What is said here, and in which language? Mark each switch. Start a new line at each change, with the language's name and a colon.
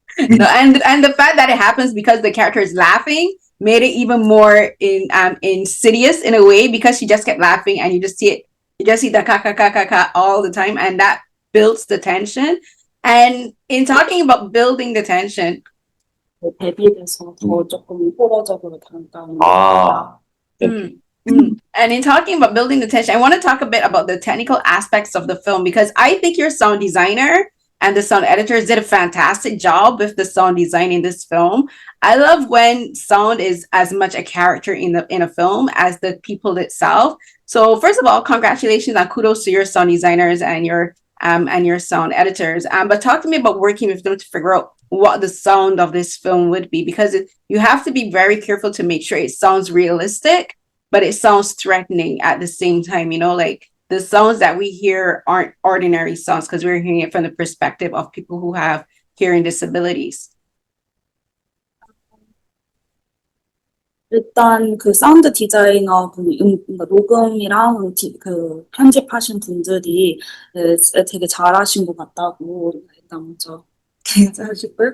English: No, and the fact that it happens because the character is laughing made it even more insidious in a way because she just kept laughing and you just see the ka all the time, and that builds the tension. And in talking about building the tension,
Korean: 대비돼서 더 조금 호러적으로 다가오는 아,
English: and in talking about building the tension, I want to talk a bit about the technical aspects of the film because I think your sound designer and the sound editors did a fantastic job with the sound design in this film. I love when sound is as much a character in a film as the people itself. So first of all, congratulations and kudos to your sound designers and your sound editors. But talk to me about working with them to figure out what the sound of this film would be, because you have to be very careful to make sure it sounds realistic, but it sounds threatening at the same time. You know, like the sounds that we hear aren't ordinary sounds because we're hearing it from the perspective of people who have hearing disabilities.
Korean: 일단 그 사운드 디자이너 분이 그러니까 녹음이랑 그 편집하신 분들이 되게 잘하신 것 같다고 일단 먼저 하시고요.